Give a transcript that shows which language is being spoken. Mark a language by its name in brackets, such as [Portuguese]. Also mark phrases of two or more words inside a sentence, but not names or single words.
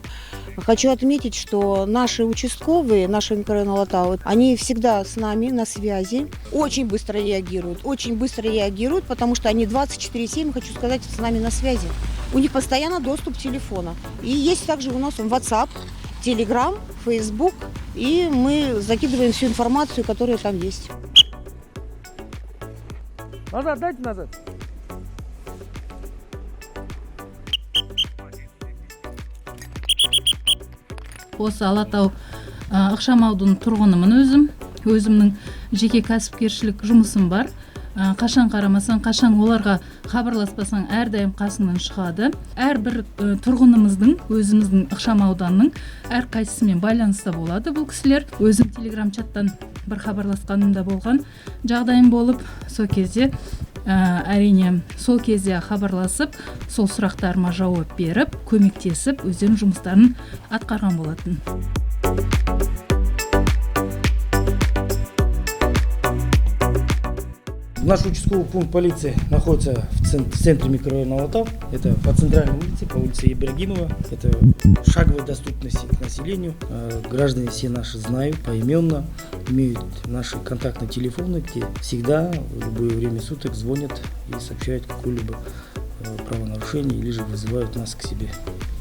[Russian] Хочу отметить, что наши участковые, наши микрорайона Алатау, они всегда с нами на связи, очень быстро реагируют, потому что они 24/7, хочу сказать, с нами на связи. У них постоянно доступ к телефону. И есть также у нас WhatsApp, Telegram, Facebook, и мы закидываем всю информацию, которая там есть. Назад, дайте назад. [Kazakh] Осы Алатау ықшамаудың тұрғынымын өзімнің жеке кәсіпкершілік жұмысым бар. Қашан қарамасаң, қашан оларға хабарласпасаң әрдайым қасыңнан шығады. Әрбір тұрғынымыздың, өзіміздің ықшамауданның әрқайсысымен байланыста болады бұл кісілер. Өзім телеграм чаттан бір хабарласқанымда болған жағдайым болып, сол кезде әрине сол кезде хабарласып, сол сұрақтарыма жауап беріп, көмектесіп, өздерінің жұмыстарын атқарған болатын. [Russian] Наш участковый пункт полиции находится в центре микрорайона Алатау. Это по центральной улице, по улице Ибрагимова. Это шаговая доступность к населению. Граждане все наши знают поименно, имеют наши контактные телефоны, где всегда в любое время суток звонят и сообщают какое-либо правонарушение или же вызывают нас к себе.